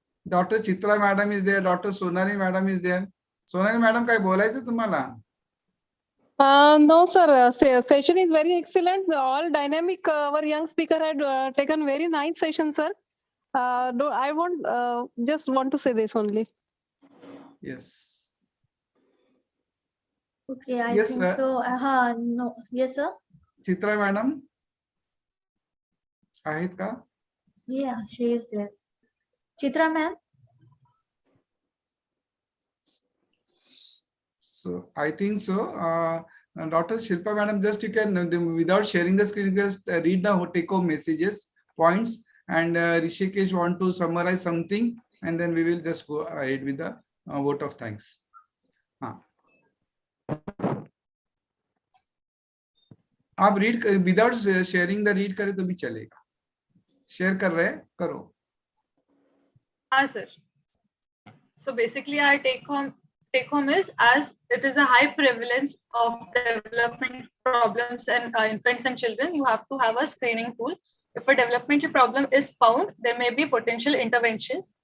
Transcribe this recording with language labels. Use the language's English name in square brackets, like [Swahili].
[English] Doctor Chitra madam is there, doctor Sonali madam is there. [Marathi] Sonali madam काय बोलायचं तुम्हाला? [English] No, sir. Session is very excellent. All dynamic. Our young speaker had taken very nice session, sir. I just want to say this only. Yes. Okay, I Yes, think sir. so. No. Yes, sir. [Marathi] Chitra madam आहेत का? [English] Yeah, she is there. Chitra ma'am. So I think so. Dr. Shilpa madam, just you can without sharing the screen, just read the take-home messages, points, and Rishikesh want to summarize something, and then we will just go ahead with the vote of thanks. [Hindi] आप [English] read without sharing the read [Hindi] करें तो भी चलेगा. Share कर रहे हैं, करो. हाँ sir. [English] So basically our take home is, as it is a high prevalence of development problems in infants and children, you have to have a screening tool. If a developmental problem is found, there may be potential interventions.